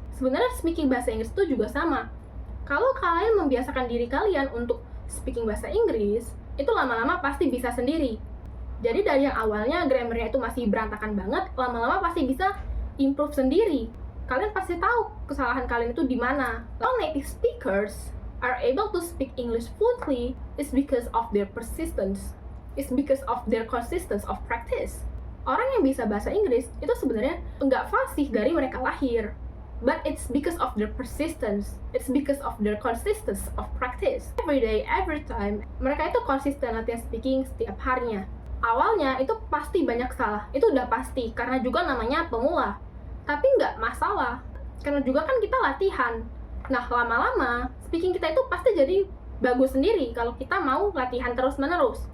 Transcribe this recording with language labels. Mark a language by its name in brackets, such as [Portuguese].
[Indonesian] Sebenarnya speaking bahasa Inggris itu juga sama. Kalau kalian membiasakan diri kalian untuk speaking bahasa Inggris, itu lama-lama pasti bisa sendiri. Jadi dari yang awalnya grammarnya itu masih berantakan banget, lama-lama pasti bisa improve sendiri. Kalian pasti tahu kesalahan kalian itu di mana. Kalau [English] native speakers are able to speak English fluently is because of their persistence. It's because of their consistency of practice. [Indonesian] Orang yang bisa bahasa Inggris itu sebenarnya nggak fasih dari mereka lahir. [English] But it's because of their persistence. It's because of their consistency of practice. Every day, every time, [Indonesian] mereka itu konsisten latihan speaking setiap harinya. Awalnya itu pasti banyak salah. Itu udah pasti, karena juga namanya pemula. Tapi nggak masalah, karena juga kan kita latihan. Nah, lama-lama, speaking kita itu pasti jadi bagus sendiri kalau kita mau latihan terus-menerus.